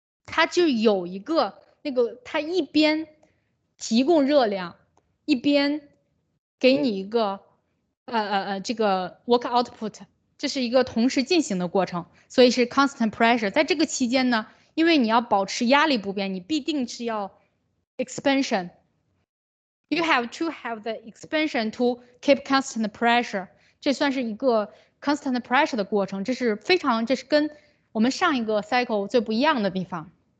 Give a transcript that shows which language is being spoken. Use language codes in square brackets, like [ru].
[zh] 它就有一个那个，它一边提供热量，一边给你一个这个 work output，这是一个同时进行的过程，所以是 constant pressure。在这个期间呢，因为你要保持压力不变，你必定是要 expansion。 [en] You have to have the expansion to keep constant pressure。 [zh] 这算是一个 constant pressure 的过程，这是跟我们上一个 cycle 最不一样的地方。